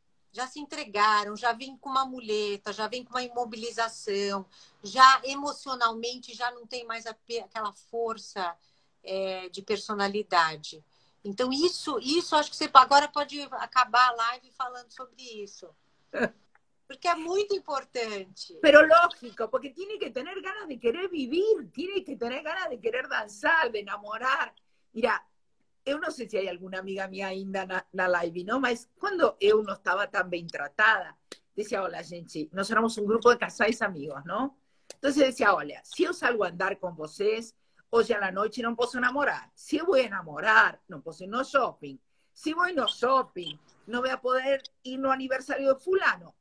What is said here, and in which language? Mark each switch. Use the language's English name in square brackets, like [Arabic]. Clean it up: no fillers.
[Portuguese] Já se entregaram, já vem com uma muleta, já vem com uma imobilização, já emocionalmente já não tem mais aquela força de personalidade. Então, isso acho que você agora pode acabar a live falando sobre isso. Porque é muito importante. [Spanish] Pero lógico, porque tiene que tener ganas de querer vivir, tiene que tener ganas de querer danzar, de enamorar. [Portuguese] Mira, eu não sei se [Spanish] hay alguna [Portuguese] amiga minha ainda na live, não? Mas quando eu não estava tão bem tratada, [Spanish] decía, [Portuguese] olha, gente, nós éramos um grupo de casais amigos, não? Então, [Spanish] decía, [Portuguese] olha, se eu [Spanish] salgo [Portuguese] a andar com vocês, hoje à noite não posso namorar. Se eu vou namorar, não posso ir no shopping. Se vou no shopping, não vou poder ir no aniversário de fulano.